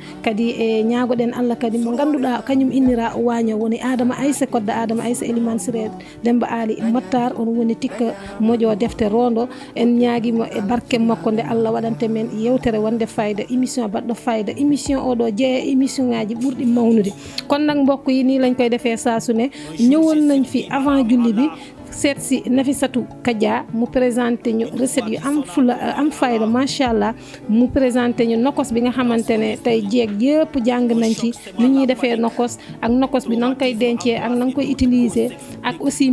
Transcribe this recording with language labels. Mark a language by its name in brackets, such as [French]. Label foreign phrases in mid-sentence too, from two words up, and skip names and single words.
[Fula] kadi e ñaagoɗen Allah kadi mo ganduɗa kañum innira waño woni Adama Aissa kodda Adama Aissa Elimane Siré Demba Ali Mottar on woni tikka moƴo defte rondo en ñaaguimo e barke makko nde Allah waɗante men yewtere wonde fayda émission baɗɗo fayda émission oɗo jeeya émission ngaji ɓurɗi mawnude kono nak [Wolof] mbokk yi ni lañ koy defee saasune ñëwon nañ fi avant julli bi seet si Nafissatou Kadia mu présenté ñu recette yu am fayda machallah mu présenté ñu nokos bi nga xamante ne tey jeeg yëpp jàng nañ ci ni ñuy defee nokos ak nokos bi na nga koy dencee ak na nga koy utiliser ak aussi